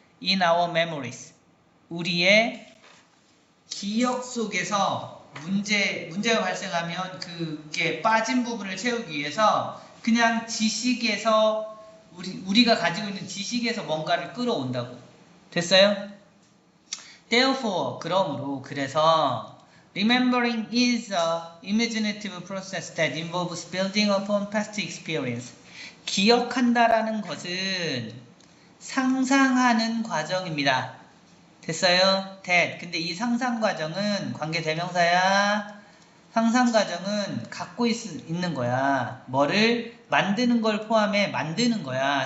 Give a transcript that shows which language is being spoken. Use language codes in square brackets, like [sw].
[en] in our memories, [ko] 우리의 기억 속에서 문제가 발생하면 그게 빠진 부분을 채우기 위해서 그냥 지식에서 우리가 가지고 있는 지식에서 뭔가를 끌어온다고. 됐어요? [en] Therefore, [ko] 그러므로, 그래서 [en] remembering is a imaginative process that involves building upon past experience. [ko] 기억한다라는 것은 상상하는 과정입니다. 됐어요? that. 근데 이 상상 과정은 관계대명사야. 상상 과정은 갖고 있는 거야. 뭐를 만드는 걸 포함해 만드는 거야.